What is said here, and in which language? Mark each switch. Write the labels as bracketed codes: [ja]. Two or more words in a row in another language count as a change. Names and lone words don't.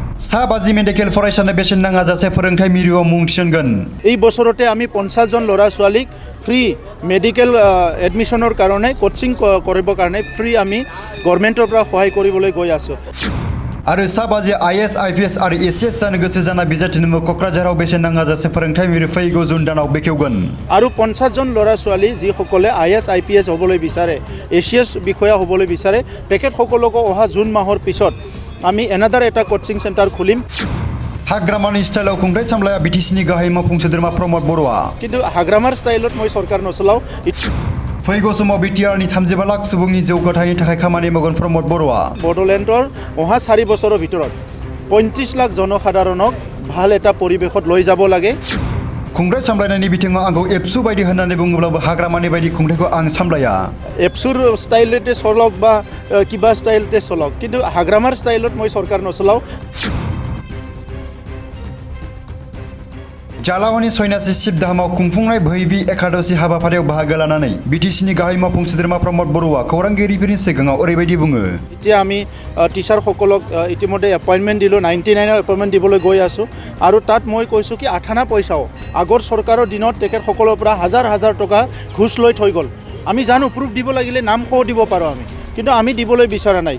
[brx] सा बाजि मेडिकेल फरायसानो बेसेन नाङा जासे फोरोंथाय मिरुआव मुं थिसनगोन। [as] এই বছৰতে আমি 50 জন ল'ৰা ছোৱালীক [en] free medical [as] এডমিশ্যনৰ কাৰণে কোচিং কৰিবৰ কাৰণে ফ্ৰী আমি গভৰ্ণমেণ্টৰ পৰা সহায় কৰিবলৈ গৈ আছোঁ। [brx] आरो सा बाजि आईएएस आईपीएस आरो एसीएस जानो गोसो जाना बिजाथिनो क'क्राझाराव बेसेन नाङा जासे फोरोंथाय मिरु फैगौ जुन दानाव बेखेवगोन। [as] আৰু 50 জন ল'ৰা ছোৱালী যিসকলে আইএএস আইপিএস হ'বলৈ বিচাৰে, এছিএস বিষয়া হ'বলৈ বিচাৰে, তেখেতসকলক অহা জুন মাহৰ পিছত আমি এনাদাৰ এটা [en] coaching center [as] খুলিম। [brx] हाग्रामानि स्टाइलाव खुंथाय सामलाया बिटिसिनि गाहाय मावफुं सोद्रोमा प्रमद बर'आ। [as] কিন্তু হাগ্ৰামাৰ ষ্টাইলত মই চৰকাৰ নচলাও। [brx] फैगौ समाव बिटिआरनि 35 लाख सुबुंनि जौगाथायनि थाखाय खामानि मावगोन प्रमद बर'आ। [as] বড়োলেণ্ডৰ অহা 4 বছৰৰ ভিতৰত 35 লাখ জনসাধাৰণক ভাল এটা পৰিৱেশত লৈ যাব লাগে। [brx] खुंथाय सामलायनायनि बिथिङाव आंखौ एबसु बायदि होननानै बुङोब्लाबो हाग्रामानि बायदि खुंथायखौ आं सामलाया। [as] এবছুৰ ষ্টাইলত চলক বা কিবা ষ্টাইলত চলক, কিন্তু হাগ্ৰামাৰ ষ্টাইলত মই চৰকাৰ নচলাও। [brx] जालावानि सयनासि सिबधामाव खुंफुंनाय भैबि एकादशी हाबाफारियाव बाहागो लानानै बिटिसिनि गाहाय मावफुं सोद्रोमा प्रमद बर'आ खौरांगिरिफोरनि सिगाङाव ओरैबायदि बुङो। [as] এতিয়া আমি টিচাৰসকলক ইতিমধ্যে এপইণ্টমেণ্ট দিলোঁ, 99ৰ এপইণ্টমেণ্ট দিবলৈ গৈ আছোঁ। আৰু তাত মই কৈছোঁ কি 8 আনা পইচাও আগৰ চৰকাৰৰ দিনত তেখেতসকলৰ পৰা হাজাৰ হাজাৰ টকা ঘুচ লৈ থৈ গ'ল। আমি জানো প্ৰুফ দিব লাগিলে নাম সহ দিব পাৰোঁ আমি, কিন্তু আমি দিবলৈ বিচৰা নাই।